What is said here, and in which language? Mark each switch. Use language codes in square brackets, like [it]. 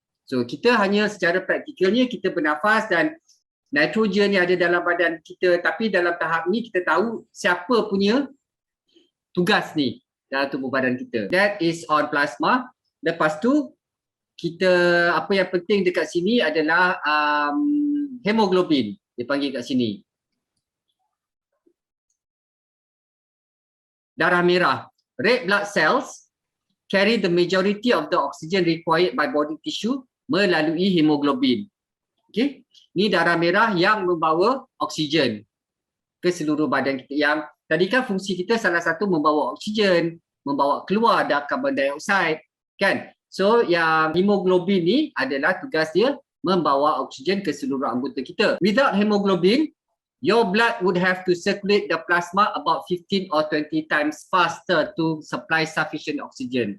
[ms] So kita hanya secara praktikalnya kita bernafas dan nitrogen yang ada dalam badan kita, tapi dalam tahap ni kita tahu siapa punya tugas ni. dalam tubuh badan kita. [en] That is on plasma. [ms] Lepas tu kita, apa yang penting dekat sini adalah hemoglobin, dia panggil kat sini. Darah merah. [en] Red blood cells carry the majority of the oxygen required by body tissue melalui hemoglobin. [ms] Okey, ni darah merah yang membawa oksigen ke seluruh badan kita. Yang tadi kan fungsi kita salah satu membawa oksigen, membawa keluar dah carbon dioxide, kan? So yang hemoglobin ni adalah tugas dia membawa oksigen ke seluruh anggota kita. [en] Without hemoglobin, your blood would have to circulate the plasma about 15 or 20 times faster to supply sufficient oxygen.